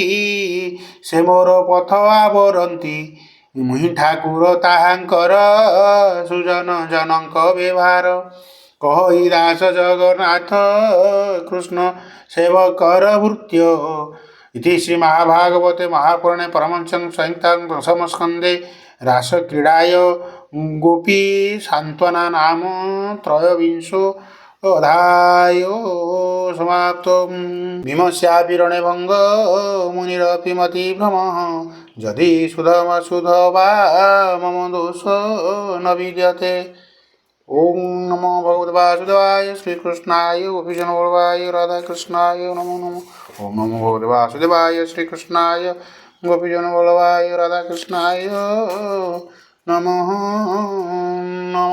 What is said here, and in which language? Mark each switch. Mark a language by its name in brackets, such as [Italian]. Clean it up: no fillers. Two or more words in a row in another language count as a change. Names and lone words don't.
[Odia] ସେ ମୋର ପଥ ଆବରନ୍ତି ମୁହିଁ ଠାକୁର ତାହାଙ୍କର ସୁଜନ ଜନଙ୍କ ବ୍ୟବହାର କହଇ ଦାସ ଜଗନ୍ନାଥ କୃଷ୍ଣ ସେବକର ଭୃତ୍ୟ [Sanskrit] ଇତି ଶ୍ରୀ ମହାଭାଗବତେ ମହାପୁରାଣେ ପରମହଂସ ସଂହିତାଂ ଦଶମ ସ୍କନ୍ଧେ ରାସକ୍ରୀଡ଼ାୟ ଗୋପୀ ସାନ୍ତ୍ୱନା ନାମ ତ୍ରୟୋବିଂଶୋ [Odia] ଅଧ୍ୟାୟ ସମାପ୍ତ [Sanskrit] ଭୀମସ୍ୟାପି ଭଙ୍ଗ ମୁନିରପି ମତି ଭ୍ରମଃ ଯଦି ସୁଧ ବା ମମ ଦୋଷ ନ ବିଦ୍ୟତେ ओम नमो भगवते वासुदेवाय श्रीकृष्णाय गोपीजन वल्लभाय राधाकृष्णाय नमो नमः ओम नमो भगवते वासुदेवाय श्रीकृष्णाय गोपीजन वल्लभाय राधाकृष्णाय नमः।